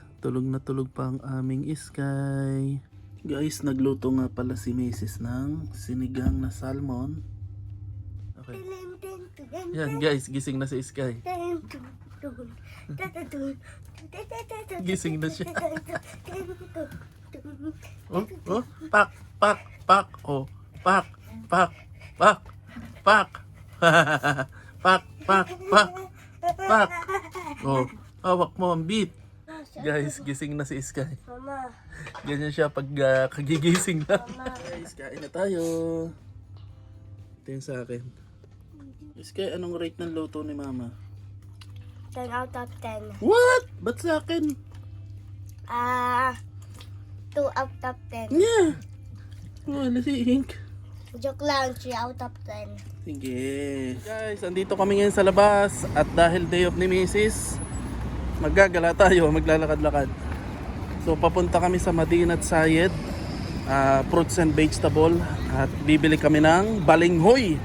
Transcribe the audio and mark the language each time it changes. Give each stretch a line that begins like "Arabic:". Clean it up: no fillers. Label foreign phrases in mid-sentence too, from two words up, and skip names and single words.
Filipino: Tulog na tulog pa ang aming Sky. Guys, nagluto nga pala si Mrs. ng sinigang na salmon. Okay. Yan guys, gising na si Sky. Gising na siya. Oh, pak, pak, pak, oh, pak, pak, pak, pak, pak, pak, pak, pak. Oh, hawak mo ang beat. Guys, gising na si Sky. Mama. Ganyan siya pag kagigising na. Guys, kain na tayo. Ito yung sa akin. Sky, anong rate ng luto ni Mama?
English: 10 out of 10. What?
Filipino: Ba't sa akin?
English: 2 out of 10. Yeah.
Filipino: Wala si Ink. Joke lang, 3 out of 10. Sige. Guys, andito kami ngayon sa labas at dahil
English: day off
Filipino: ni Mrs. Maggagala tayo, maglalakad-lakad. So papunta kami sa Madinat Sayed,
English: fruits and vegetable
Filipino: at bibili kami ng balinghoy.